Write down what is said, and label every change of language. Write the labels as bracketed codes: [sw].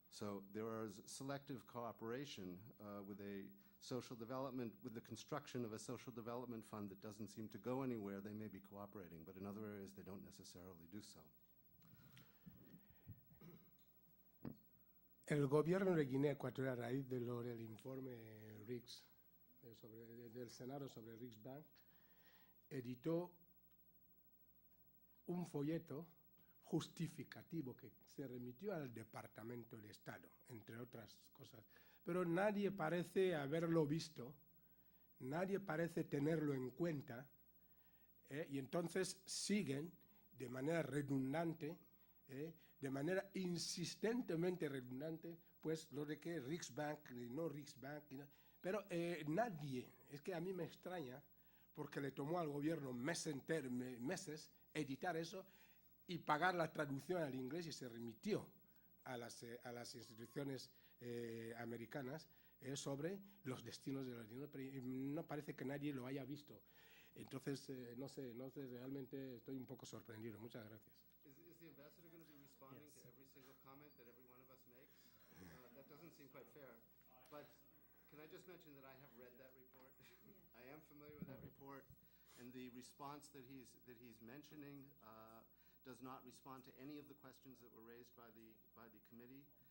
[en] So there is selective cooperation with a social development, with the construction of a social development fund that doesn't seem to go anywhere. They may be cooperating, but in other areas they don't necessarily do so. [es] El gobierno de Guinea Ecuatorial, a raíz del informe Riggs, del Senado sobre Riggs Bank, editó un folleto justificativo que se remitió al Departamento de Estado, entre otras cosas. Pero nadie parece haberlo visto, nadie parece tenerlo en cuenta, y entonces siguen de manera redundante, de manera insistentemente redundante, pues lo de que Riggs Bank, no Riggs Bank, pero nadie, es que a mí me extraña, porque le tomó al gobierno meses editar eso y pagar la traducción al inglés, y se remitió a las instituciones americanas sobre los destinos de los dineros, pero no parece que nadie lo haya visto. Entonces, no sé, realmente estoy un poco sorprendido. Muchas gracias. [en] Is the ambassador going to be responding to every single comment that every one of us makes? That doesn't seem quite fair. But can I just mention that I have read that report? I am familiar with that report, and the response that he's mentioning does not respond to any of the questions that were raised by the committee.